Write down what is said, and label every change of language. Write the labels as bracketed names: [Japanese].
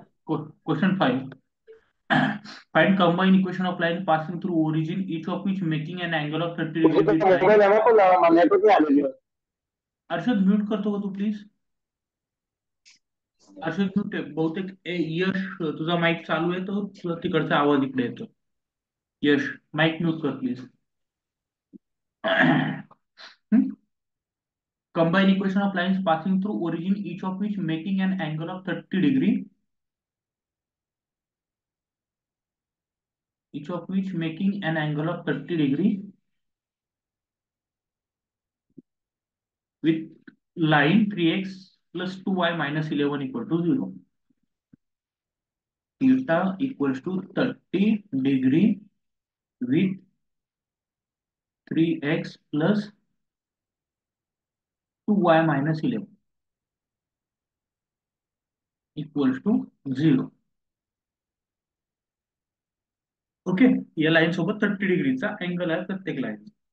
[English] Question 5. Find combine equation of line passing through origin each of which making an angle of 30 मुझे degree to with line. [Marathi] Mobile आहे ना पण मला network नाही आलेली आहे. हर्षद म्यूट करतो का तू प्लीज? हर्षद म्यूट आहे बहुतेक. यश, तुझा माईक चालू आहे तो तुझा तिकडचा आवाज इकडे येतो. यश, माईक म्यूट कर please. [English] Combine equation of lines passing through origin, each of which making an angle of 30 degree, each of which making an angle of 30 degree with line 3x plus 2y minus 11 equal to 0. Theta equals to 30 degree with 3x plus 2y minus 11 equals to 0. Okay. [Marathi] या line सोबत 30 डिग्रीचा angle आहे प्रत्येक line.